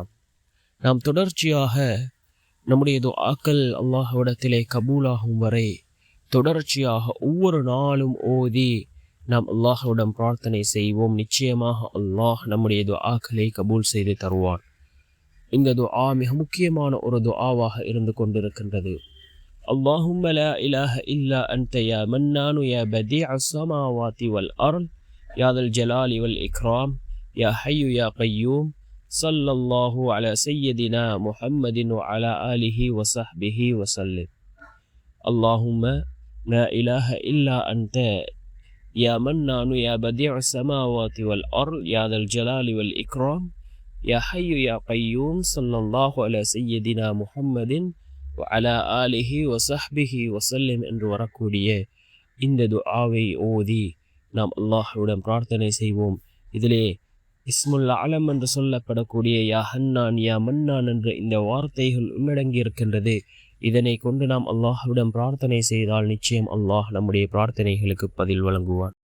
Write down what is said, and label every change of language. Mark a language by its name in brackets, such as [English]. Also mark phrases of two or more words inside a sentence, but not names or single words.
[Tamil] நாம் தொடர்ச்சியாக நம்முடைய துஆக்கள் அல்லாஹ்விடத்திலே கபூலாகும் வரை தொடர்ச்சியாக ஒவ்வொரு நாளும் ஓதி நாம் அல்லாஹ்விடம் பிரார்த்தனை செய்வோம். நிச்சயமாக அல்லாஹ் நம்முடைய துஆக்களை கபூல் செய்து தருவான். இந்த துஆ மிக முக்கியமான ஒரு துஆவாக இருந்து கொண்டிருக்கின்றது. [Arabic] اللهم لا إله إلا أنت يا منان يا بديع السماوات والأرض يا ذا الجلال والإكرام يا حي يا قيوم صلى الله على سيدنا محمد وعلى آله وصحبه وسلم. اللهم لا إله إلا أنت يا منان يا بديع السماوات والأرض يا ذا الجلال والإكرام يا حي يا قيوم صلى الله على سيدنا محمد وعلى آله وصحبه وسلم [Tamil] என்று வரக்கூடிய இந்த துஆவை ஓதி நாம் அல்லாஹ்விடம் பிரார்த்தனை செய்வோம். இதிலே [Arabic] اسم الأعظم [Tamil] என்று சொல்லப்படக்கூடிய [Arabic] يا حنان يا منان [Tamil] என்ற இந்த வார்த்தைகள் உள்ளடங்கி இருக்கின்றது. இதனை கொண்டு நாம் அல்லாஹ்விடம் பிரார்த்தனை செய்தால் நிச்சயம் அல்லாஹ் நம்முடைய பிரார்த்தனைகளுக்கு பதில் வழங்குவான்.